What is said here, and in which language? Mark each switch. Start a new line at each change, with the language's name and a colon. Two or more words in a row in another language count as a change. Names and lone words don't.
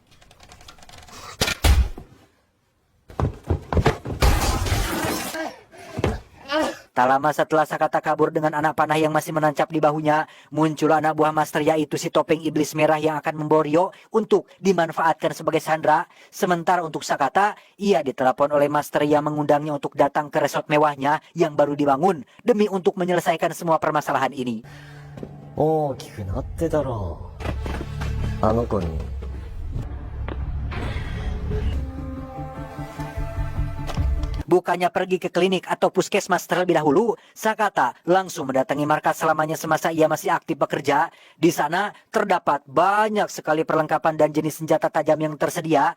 Indonesian: Tak lama setelah Sakata kabur dengan anak panah yang masih menancap di bahunya, muncul anak buah master yaitu si topeng iblis merah yang akan membawa Rio untuk dimanfaatkan sebagai sandera. Sementara untuk Sakata, ia ditelepon oleh master yang mengundangnya untuk datang ke resort mewahnya yang baru dibangun demi untuk menyelesaikan semua permasalahan ini.
Japanese: 大きくなってたろう。あの子に。
Indonesian: Bukannya pergi ke klinik atau puskesmas terlebih dahulu, Sakata langsung mendatangi markas selamanya semasa ia masih aktif bekerja. Di sana terdapat banyak sekali perlengkapan dan jenis senjata tajam yang tersedia.